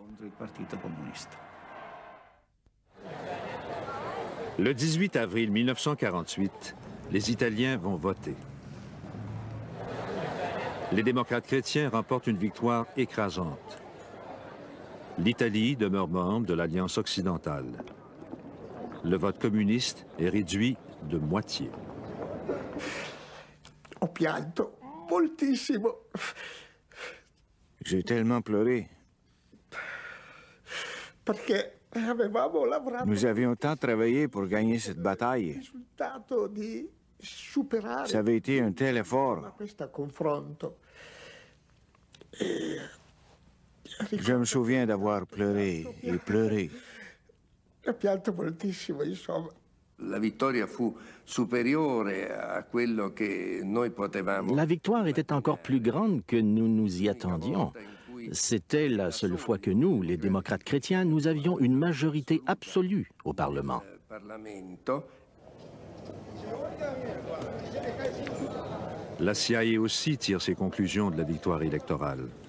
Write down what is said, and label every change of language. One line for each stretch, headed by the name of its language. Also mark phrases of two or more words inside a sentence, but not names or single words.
French: Le 18 avril 1948, les Italiens vont voter. Les démocrates chrétiens remportent une victoire écrasante. L'Italie demeure membre de l'Alliance occidentale. Le vote communiste est réduit de moitié.
Italian: Ho pianto moltissimo.
French: J'ai tellement pleuré.
Italian: Perché avevamo lavorato.
French: Nous avions tant travaillé pour gagner cette bataille.
Italian: Risultato di superare.
French: Ça avait été un tel effort.
Italian: Questo confronto.
French: Je me souviens d'avoir pleuré et pleuré.
Italian: Ho pianto moltissimo, insomma. La vittoria fu superiore a quello che noi potevamo.
French: La victoire était encore plus grande que nous nous y attendions. C'était la seule fois que nous, les démocrates chrétiens, nous avions une majorité absolue au Parlement. La CIA aussi tire ses conclusions de la victoire électorale.